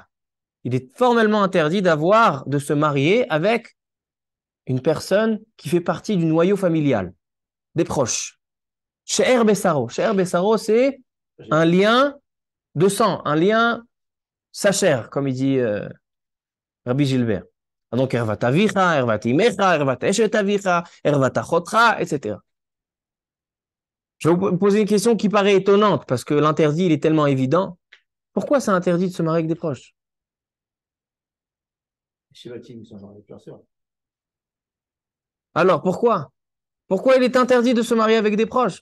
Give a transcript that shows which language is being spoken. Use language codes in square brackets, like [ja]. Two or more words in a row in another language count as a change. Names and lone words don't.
[fr] Il est formellement interdit de se marier avec une personne qui fait partie du noyau familial, des proches. [he] שאר בשרו. שאר בשרו, [fr] c'est un lien de sang, un lien sa chair, comme il dit Rabbi Gilbert. Donc, [he] ערות אביך, ערות אמך, ערות אשת אביך, ערות אחותך, [fr] etc. Je vais vous poser une question qui paraît étonnante, parce que l'interdit, il est tellement évident. Pourquoi c'est interdit de se marier avec des proches? Alors, pourquoi? Pourquoi il est interdit de se marier avec des proches?